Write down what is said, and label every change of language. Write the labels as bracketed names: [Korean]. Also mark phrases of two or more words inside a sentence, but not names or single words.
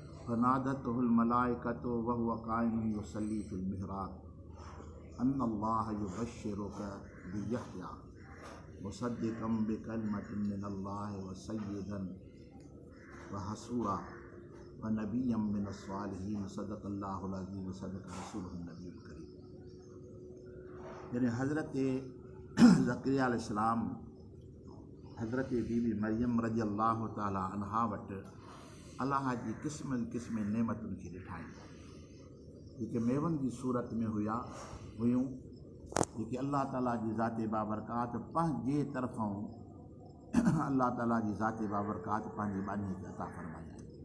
[Arabic] فنادته الملائكة وهو قائم يصلي في المحراب أن الله يبشرك بيحيى مصدقا بكلمة من الله وسيدا وحصورا ونبيا من الصالحين صدق الله العظيم وصدق رسوله النبي الكريم. [Sindhi] यानी हज़रत ज़करिया अलैहिस्सलाम हज़रत बीबी मरियम [Arabic] رضي الله تعالى عنها [Sindhi] वटि अलाह जी क़िस्म नेमतुनि खे ॾिठाई, जेके मेवनि जी सूरत में हुयूं, जेके अल्लाह ताला जी ज़ाते बाबरकात पंहिंजे तरफ़ां अल्लाह ताला जी ज़ाते बाबरकात पंहिंजे बानीअ खे अता फ़रमाई आहे।